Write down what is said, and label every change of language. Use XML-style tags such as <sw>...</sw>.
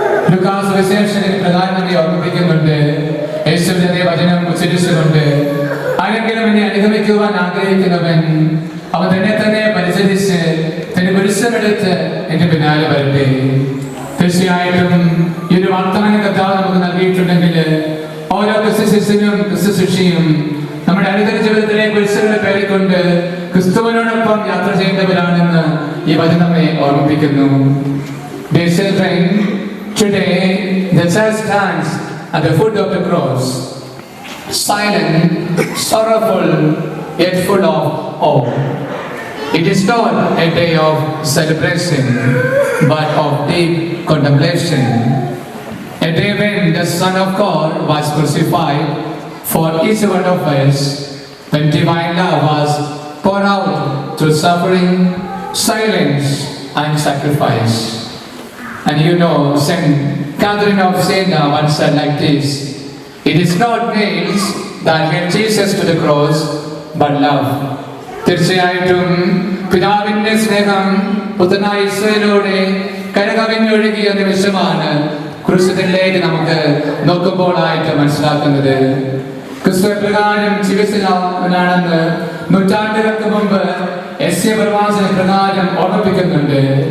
<ml>Lucas വിശേഷത്തിൽ പ്രധാനം നമ്മെ ഓർമ്മിപ്പിക്കുന്നുണ്ട്. യേശുവിന്റെ അതേ വചനം ഉച്ചരിച്ചുകൊണ്ട്, ആരെങ്കിലും എന്നെ അനുഗമിക്കുവാൻ ആഗ്രഹിക്കുന്നവൻ അവൻ തന്നെ പരിചരിച്ച് തന്റെ കുരിശമെടുത്ത് എന്റെ പിന്നാലെ വരട്ടെ. തീർച്ചയായിട്ടും ഈ ഒരു വർത്തമാന കർത്താവ് നമുക്ക് നൽകിയിട്ടുണ്ടെങ്കിൽ ഓരോ ക്രിസ്തു ശിഷ്യനും ക്രിസ്തു ശിഷ്യയും നമ്മുടെ അനുദിന ജീവിതത്തിലെ കുരിശുകളെ പേറിക്കൊണ്ട് ക്രിസ്തുവിനോടൊപ്പം യാത്ര ചെയ്യേണ്ടവരാണെന്ന് ഈ വചനം നമ്മെ ഓർമ്മിപ്പിക്കുന്നു.</ml> <en>Dear children, today the church stands at the foot of the cross, silent, sorrowful, yet full of awe. It is not a day of celebration, but of deep contemplation. A day when the Son of God was crucified for each one of us, when divine love was poured out through suffering, silence, and sacrifice. And you know, Saint Catherine of Siena once said like this: "It is not nails that led Jesus to the cross, but love."</en> <ml>തീർച്ചയായിട്ടും പിതാവിന്റെ സ്നേഹം പുത്രനായ ഈശോയിലൂടെ കരകവിഞ്ഞൊഴുകിയ നിമിഷമാണ് ക്രൂശിലേക്ക് നമുക്ക് നോക്കുമ്പോഴായിട്ട് മനസ്സിലാക്കുന്നത്. ക്രിസ്തു പ്രകാരം ജീവിച്ചവനാണെന്ന് നൂറ്റാണ്ടുകൾക്ക് മുമ്പ് യെശയ്യാ പ്രവാചകൻ പ്രകാരം ഓർമ്മിപ്പിക്കുന്നുണ്ട്.</ml>